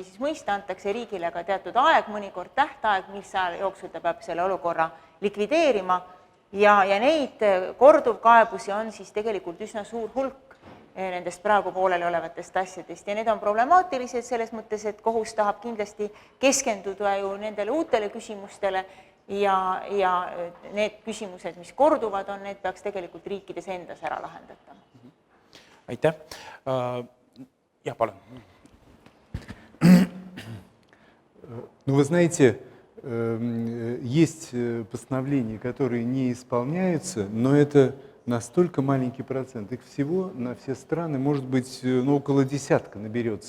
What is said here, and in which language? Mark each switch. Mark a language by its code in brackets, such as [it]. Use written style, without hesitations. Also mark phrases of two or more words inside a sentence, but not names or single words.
[et] siis mõista, antakse riigile ka teatud aeg, mõnikord tähtaeg, mis aja jooksul ta peab selle olukorra likvideerima ja neid korduvkaebusi on siis tegelikult üsna suur hulk nendest praegu pooleli olevatest asjadest ja need on problemaatilised selles mõttes, et kohus tahab kindlasti keskenduda ju nendele uutele küsimustele ja need küsimused, mis korduvad on, need peaks tegelikult riikides endas ära lahendatama. Aitäh. Ja, palun. [ru] Ну, вы знаете, есть постановления, которые не исполняются, но это настолько маленький процент. Их всего на все страны, может быть, около десятка наберется.